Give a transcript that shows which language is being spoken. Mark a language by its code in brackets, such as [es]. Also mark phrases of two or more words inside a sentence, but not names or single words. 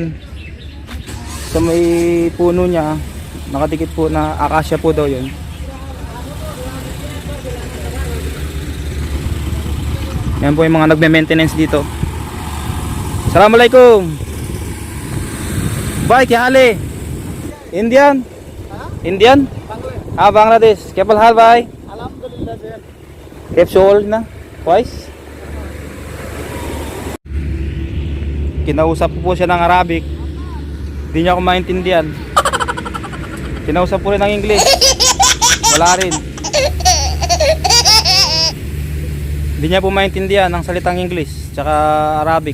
[tl] Sa may puno niya, nakadikit po na akasya po daw yun. Yan po yung mga nagme-maintenance dito. [ar] Assalamualaikum. Bye, [hi] क्या हाल है? इंडियन? इंडियन? हाँ, बांग्लादेश. क्या हाल भाई? [ar] Alhamdulillah sir. [en] Capsule na? Twice? [tl] Kinausap ko po siya ng Arabic. Hindi niya ako maintindihan. Kinausap ko rin ng English. Wala rin. Hindi niya po maintindihan ang salitang English tsaka Arabic.